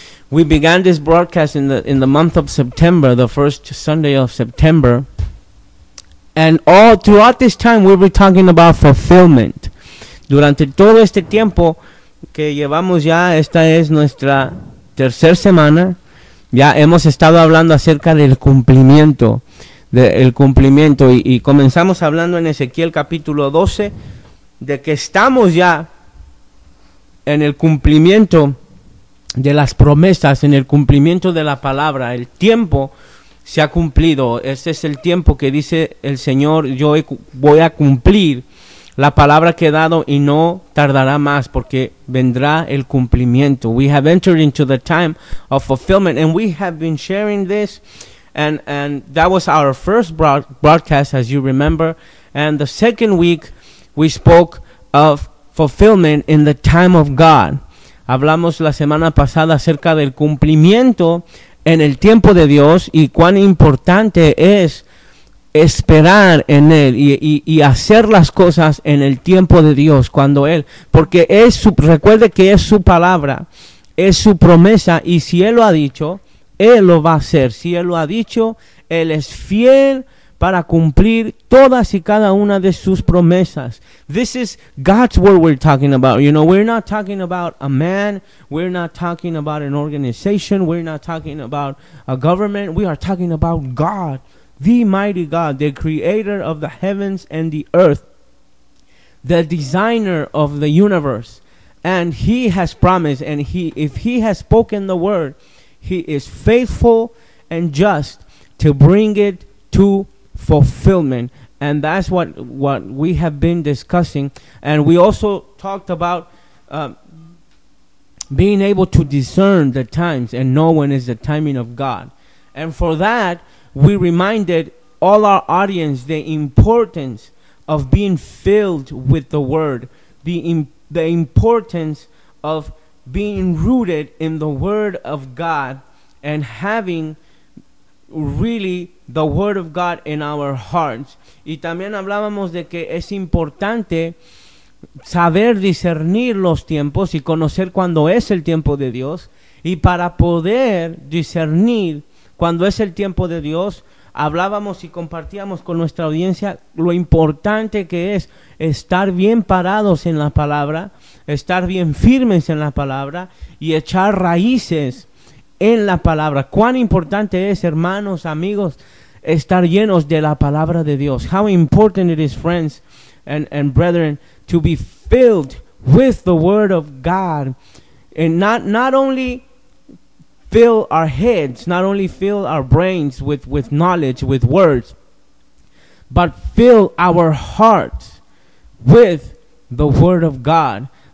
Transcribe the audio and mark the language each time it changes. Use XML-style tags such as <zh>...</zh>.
<en>We began this broadcast in the month of September, the first Sunday of September. And all throughout this time, we were talking about fulfillment.</en> <es>Durante todo este tiempo que llevamos ya, esta es nuestra tercera semana, ya hemos estado hablando acerca del cumplimiento, y comenzamos hablando en Ezequiel capítulo 12, de que estamos ya en el cumplimiento de las promesas, en el cumplimiento de la palabra. El tiempo se ha cumplido. Ese es el tiempo que dice el Señor: yo voy a cumplir la palabra que he dado, y no tardará más, porque vendrá el cumplimiento.</es> <en>We have entered into the time of fulfillment, and we have been sharing this, and that was our first broadcast, as you remember. And the second week, we spoke of fulfillment in the time of God.</en> <es>Hablamos la semana pasada acerca del cumplimiento en el tiempo de Dios y cuán importante es esperar en Él y hacer las cosas en el tiempo de Dios, cuando Él, porque es su, recuerde que es su palabra, es su promesa, y si Él lo ha dicho, Él lo va a hacer. Si Él lo ha dicho, Él es fiel para cumplir todas y cada una de sus promesas.</es> <en>This is God's word we're talking about. You know, we're not talking about a man. We're not talking about an organization. We're not talking about a government. We are talking about God, the mighty God, the creator of the heavens and the earth, the designer of the universe. And He has promised, and He, if He has spoken the word, He is faithful and just to bring it to fulfillment. And that's what we have been discussing. And we also talked about being able to discern the times and know when is the timing of God. And for that, we reminded all our audience the importance of being filled with the Word, the importance of being rooted in the Word of God and having really the Word of God in our hearts.</en> <es>Y también hablábamos de que es importante saber discernir los tiempos y conocer cuándo es el tiempo de Dios. Y para poder discernir cuándo es el tiempo de Dios, hablábamos y compartíamos con nuestra audiencia lo importante que es estar bien parados en la palabra, estar bien firmes en la palabra y echar raíces en la palabra. Cuán importante es, hermanos, amigos, estar llenos de la palabra de Dios.</es> <en>How important it is, friends and brethren, to be filled with the Word of God. And not only fill our heads, not only fill our brains with knowledge, with words, but fill our hearts with the Word of God.</en>